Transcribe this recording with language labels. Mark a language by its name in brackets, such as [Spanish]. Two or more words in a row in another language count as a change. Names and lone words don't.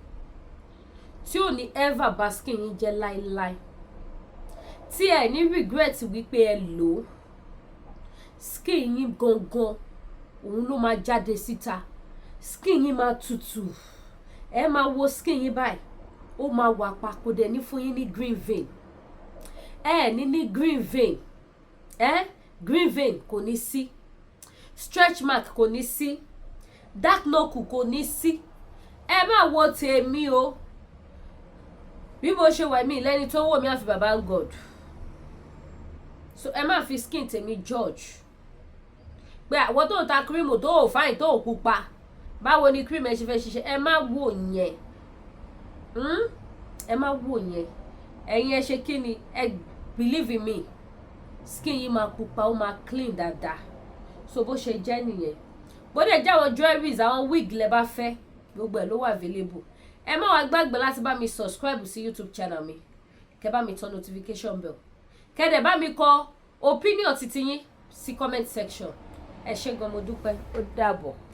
[Yoruba] tí ò ní ever bà skin yín jẹ́ láíláí tí ẹ ní regret wípé ẹ lò skin yín gangan òun ló máa jáde síta skin yín máa tutù ẹ máa wo skin yín báyìí ó máa wà pa kò dẹ̀ ní fún yín ní [English] green vein [Yoruba] ní [English] green vein green vein [Yoruba] kò ní sí [English] stretch mark [Yoruba] kò ní sí [English] dark knuckle [Yoruba] kò ní sí ẹ máa wo tèmi o bí mo ṣe wà mí lẹ́ni tó wò mí àfi baba God so ẹ má fi skin tèmi judge pé àwọn tó ń ta cream tó ò fine tó ò pupa báwo ni cream ẹ ṣe fẹ́ ṣiṣẹ́ ẹ má wò yẹn ẹ má wò yẹn ẹ̀yin ẹ ṣe kí ni ẹ [English] believe in me skin [Yoruba] yìí máa pupa ó máa clean dáadáa so bó ṣe jẹ́ nìyẹn bó dẹ̀ jẹ́ àwọn jewelries àwọn wig lẹ bá fẹ́ gbogbo ẹ̀ ló wà available ẹ má wá gbàgbé láti bá mi subscribe sí YouTube channel mi kẹ́ bá mi [English] turn notification bell [Yoruba] kẹ́ dẹ̀ bá mi kọ opinion titi yín sí [English] comment section [Yoruba] ẹ ṣé gan mo dúpẹ́ ó dàbọ̀.